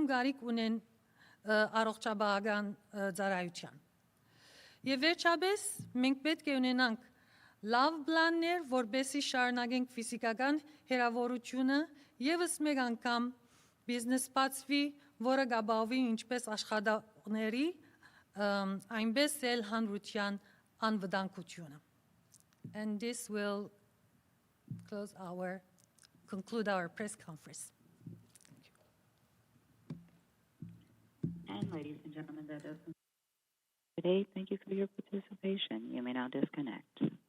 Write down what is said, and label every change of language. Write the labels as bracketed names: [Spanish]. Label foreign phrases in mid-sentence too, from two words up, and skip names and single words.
[Armenian] կարիք ունեն առողջապահական ծառայության։ Եվ վերջապես մենք պետք է ունենանք լավ պլաններ, որպեսզի շարունակենք ֆիզիկական հեռավորությունը եւս մեկ անգամ բիզնես բացվի, որը կապահովի ինչպես աշխատողների, այնպես էլ հանրության անվտանգությունը։ [English] And this will conclude our press conference. And ladies and gentlemen, that does conclude today. Thank you for your participation. You may now disconnect.